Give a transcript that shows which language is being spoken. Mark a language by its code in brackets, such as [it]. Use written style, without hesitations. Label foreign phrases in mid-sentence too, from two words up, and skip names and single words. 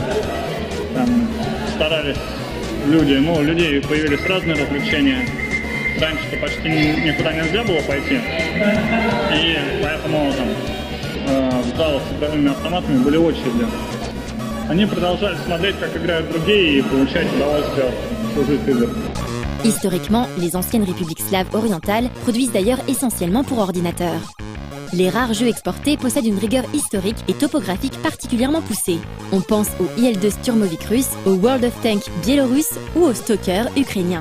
[ru] Там старались людей появились разные развлечения. Раньше-то почти никуда нельзя было пойти, и поэтому в залах с игровыми автоматами были очереди. Они продолжали смотреть, как играют другие, и получать удовольствие от чужих игр. [fr] Historiquement, les anciennes républiques slaves orientales produisent d'ailleurs essentiellement pour ordinateur. Les rares jeux exportés possèdent une rigueur historique et topographique particulièrement poussée. On pense au IL-2 Sturmovik russe, au World of Tanks biélorusse ou au Stalker ukrainien.